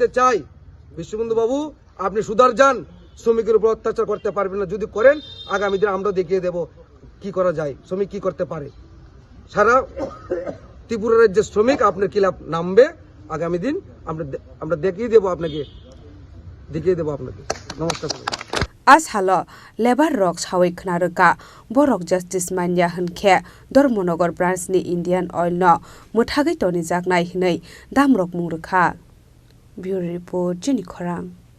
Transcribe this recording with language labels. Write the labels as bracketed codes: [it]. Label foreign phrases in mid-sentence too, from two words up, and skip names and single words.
[bn] চাই বিশ্ববন্ধু বাবু আপনি সুধার যান শ্রমিকের উপর অত্যাচার করতে পারবেন না যদি করেন আগামী দিনে আমরা দেখিয়ে দেব কি করা যায় শ্রমিক কি করতে পারে সারা ত্রিপুরা রাজ্যের শ্রমিক আপনার কিলাপ নামবে আগামী দিন আমরা দেখিয়ে দেব আপনাকে নমস্কার [trp] As halo lebar rock sawi khnaraka borok justice manya hunke dormonogor branch ni Indian Oil no muthagi toni jaknai hinai damrok mungrukha [en] Bureau report [trp] Chini Khorang